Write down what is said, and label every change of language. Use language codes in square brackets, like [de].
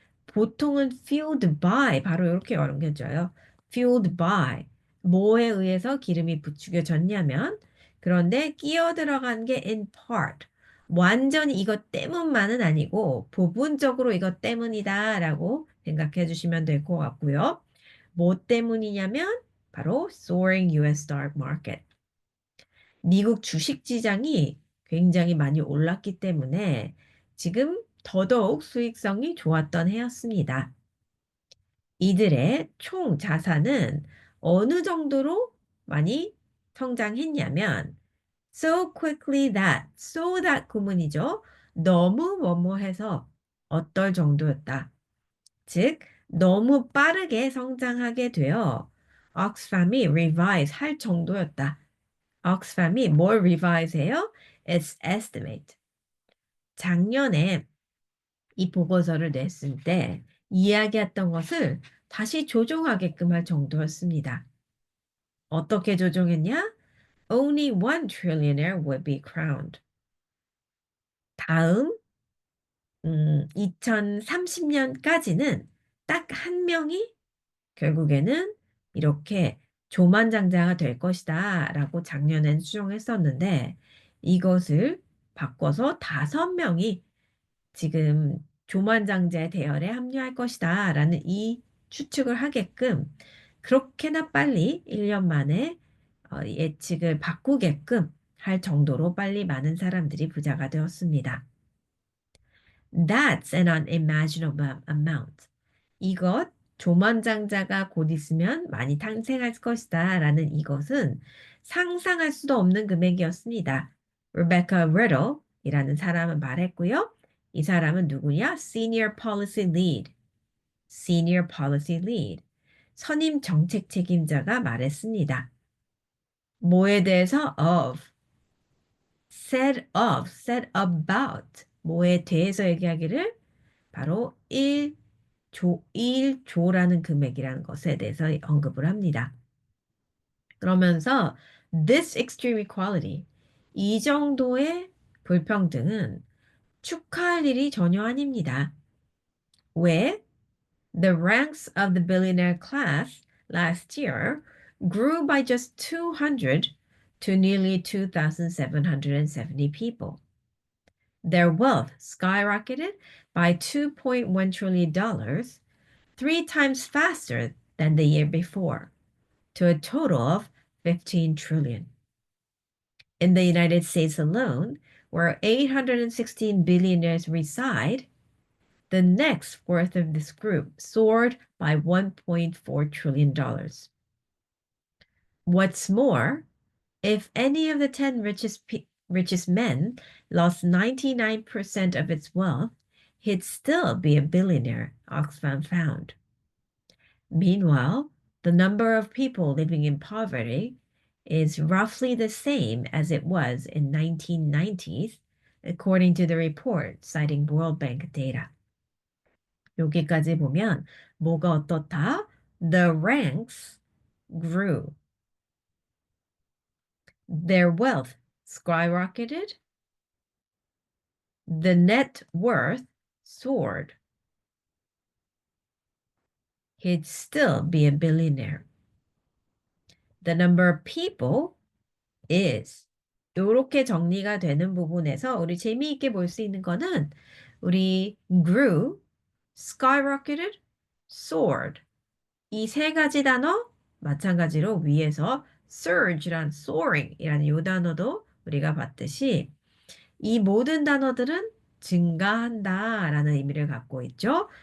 [ko] 보통은 [en] fueled by [ko] 바로 이렇게 연결져요. [en] fueled by. [ko] 뭐에 의해서 기름이 부추겨졌냐면 그런데 끼어 들어간 게 [en] in part. [ko] 완전히 이것 때문만은 아니고 부분적으로 이것 때문이다라고 생각해 주시면 될 것 같고요. 뭐 때문이냐면 바로 [en] soaring US stock market. [ko] 미국 주식 시장이 굉장히 많이 올랐기 때문에 지금 더더욱 수익성이 좋았던 해였습니다. 이들의 총 자산은 어느 정도로 많이 성장했냐면 [en] so quickly that, so that [ko] 구문이죠. 너무 뭐뭐해서 어떨 정도였다. 즉, 너무 빠르게 성장하게 되어 옥스팜이 revise 할 정도였다. 옥스팜이 뭘 revise 해요? [en] Its estimate. [ko] 작년에 이 보고서를 냈을 때 이야기했던 것을 다시 조정하게끔 할 정도였습니다. 어떻게 조정했냐? [en] Only one trillionaire would be crowned. [ko] 다음 2030년까지는 딱 한 명이 결국에는 이렇게 조만장자가 될 것이다 라고 작년엔 수정했었는데 이것을 바꿔서 5명이 지금 조만장자의 대열에 합류할 것이다 라는 이 추측을 하게끔 그렇게나 빨리 1년 만에 예측을 바꾸게끔 할 정도로 빨리 많은 사람들이 부자가 되었습니다. [en] That's an unimaginable amount. [ko] 이것 조만장자가 곧 있으면 많이 탄생할 것이다 라는 이것은 상상할 수도 없는 금액이었습니다. Rebecca Riddle 이라는 사람은 말했고요. 이 사람은 누구냐? [en] Senior Policy Lead. Senior Policy Lead. [ko] 선임 정책 책임자가 말했습니다. 뭐에 대해서? [en] Of. Said about. [ko] 뭐에 대해서 얘기하기를 바로 1조라는 금액이라는 것에 대해서 언급을 합니다. 그러면서 [en] this extreme equality, [ko] 이 정도의 불평등은 축하할 일이 전혀 아닙니다. 왜? [en] The ranks of the billionaire class last year grew by just 200 to nearly 2,770 people. Their wealth skyrocketed by $2.1 trillion, 3 times faster than the year before, to a total of 15 trillion. In the United States alone, where 816 billionaires reside, the net worth of this group soared by $1.4 trillion. What's more, if any of the 10 richest men lost 99% of its wealth, he'd still be a billionaire, Oxfam found. Meanwhile, the number of people living in poverty is roughly the same as it was in 1990s, according to the report citing World Bank data. [ko] 여기까지 보면 뭐가 어떻다? [en] The ranks grew. Their wealth skyrocketed. The net worth soared. He'd still be a billionaire. The number of people is. [ko] 이렇게 정리가 되는 부분에서 우리 재미있게 볼 수 있는 거는 우리 [en] grew, skyrocketed, soared. [ko] 이 3가지 단어 마찬가지로 위에서 surge란 soaring이라는 이 단어도 우리가 봤듯이 이 모든 단어들은 증가한다라는 의미를 갖고 있죠.